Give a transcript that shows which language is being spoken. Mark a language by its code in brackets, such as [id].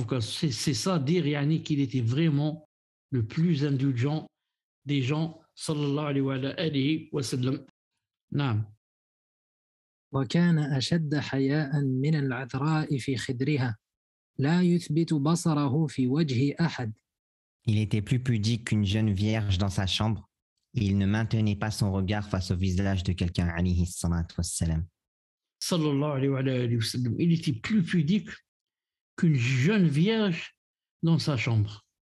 [fr] C'est ça, dire qu'il était vraiment le plus indulgent des gens, sallallahu alayhi wa sallam. [ar] Naam. وكان أشد حياء من العذراء في خدرها لا يثبت بصره في وجه أحد. [fr] Il était plus pudique qu'une jeune vierge dans sa chambre. Il ne maintenait pas son regard face au visage de quelqu'un, alayhi salatu wassalam. [ar] Sallallahu alayhi wa sallam. [fr] Il était plus pudique qu'une jeune vierge dans sa chambre.